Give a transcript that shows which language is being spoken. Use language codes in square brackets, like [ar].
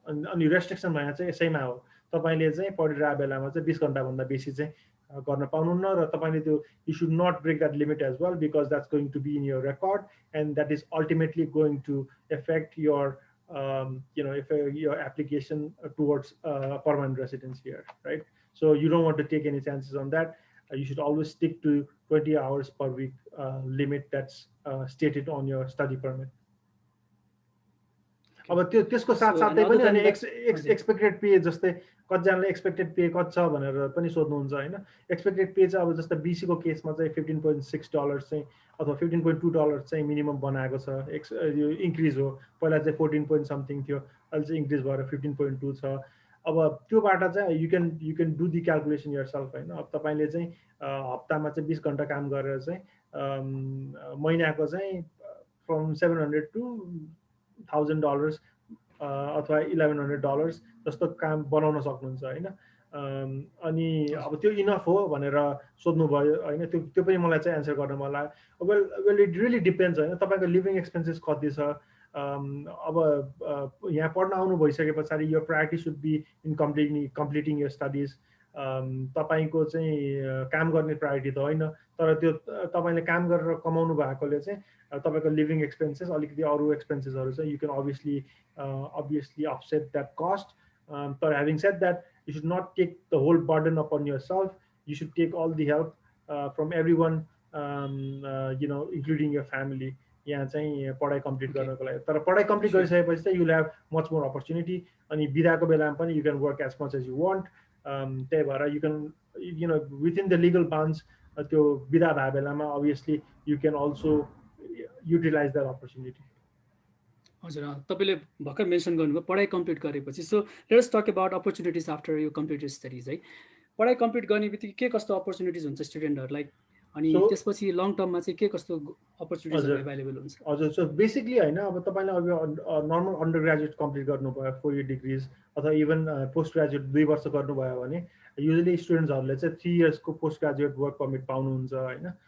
[ne] अनि रेस्ट्रिक्सन भनेर चाहिँ यसैमा हो, तपाईँले चाहिँ पढिरहेको बेलामा चाहिँ 20 घन्टाभन्दा बेसी चाहिँ गर्न पाउनुहुन्न, र तपाईँले त्यो [en] You should not break that limit as well, because that's going to be in your record and that is ultimately going to affect your if your application towards permanent residence here, right? So you don't want to take any chances on that. You should always stick to 20 hours per week limit that's stated on your study permit. [ne] अब त्यो त्यसको [en] so and [ne] साथसाथै [en] other [ne] पनि [en] then [ne] अनि that हजुर expected pay, जस्तै कतिजनाले expected pay कति छ भनेर पनि सोध्नुहुन्छ होइन। एक्सपेक्टेड पे चाहिँ अब जस्तै बिसीको केसमा चाहिँ $15.6 चाहिँ अथवा $15.2 चाहिँ मिनिमम बनाएको छ। यो इन्क्रिज हो, पहिला चाहिँ 14 पोइन्ट समथिङ थियो, अहिले चाहिँ इन्क्रिज भएर 15.2 छ। अब त्योबाट चाहिँ [en] You can do the calculation yourself होइन। [ne] अब तपाईँले चाहिँ हप्तामा चाहिँ 20 घन्टा काम गरेर चाहिँ महिनाको चाहिँ फ्रम $700 to $1,000 अथवा $1,100 जस्तो काम बनाउन सक्नुहुन्छ होइन। अनि अब त्यो इनफ हो भनेर सोध्नुभयो होइन, त्यो पनि मलाई चाहिँ एन्सर गर्न मन लाग्यो। [en] well it really depends [ne] होइन, तपाईँको लिभिङ एक्सपेन्सेस कति छ। अब यहाँ पढ्न आउनु भइसके पछाडि यो [en] Priority should be in completing your studies. [ne] तपाईँको चाहिँ काम गर्ने प्रायोरिटी त होइन, तर त्यो तपाईँले काम गरेर कमाउनु भएकोले चाहिँ तपाईँको लिभिङ एक्सपेन्सेस अलिकति अरू एक्सपेन्सेसहरू चाहिँ [en] You can obviously offset that cost. But having said that, you should not take the whole burden upon yourself. You should take all the help from everyone, including your family. [ne] यहाँ चाहिँ पढाइ complete okay गर्नको लागि, तर पढाइ complete [en] sure [ne] गरिसकेपछि चाहिँ [en] You'll have much more opportunity. [ne] अनि बिदाको बेलामा पनि [en] You can work as much as you want. [ne] त्यही भएर [en] you can within the legal bounds [ne] त्यो बिदा भए बेलामा [en] Obviously you can also utilize that opportunity. [ne] हजुर तपाईँले भर्खर मेन्सन गर्नुभयो पढाइ कम्प्लिट गरेपछि। [en] So let's talk about opportunities after you completed studies है। [ne] पढाइ कम्प्लिट गर्ने बित्तिकै के कस्तो अपर्च्युनिटिज हुन्छ स्टुडेन्टहरूलाई, अनि [en] so [ne] त्यसपछि लङ टर्ममा चाहिँ के कस्तो अपर्च्युनिटिजहरू हजुर एभाइलेबल हुन्छ? हजुर सो बेसिकली होइन, अब तपाईँले अब नर्मल अन्डर ग्रेजुएट कम्प्लिट गर्नुभयो 4 year डिग्रिज अथवा इभन पोस्ट ग्रेजुएट 2 वर्ष गर्नुभयो भने युजली स्टुडेन्ट्सहरूले चाहिँ 3 yearsको पोस्ट ग्रेजुएट वर्क पर्मिट पाउनुहुन्छ होइन।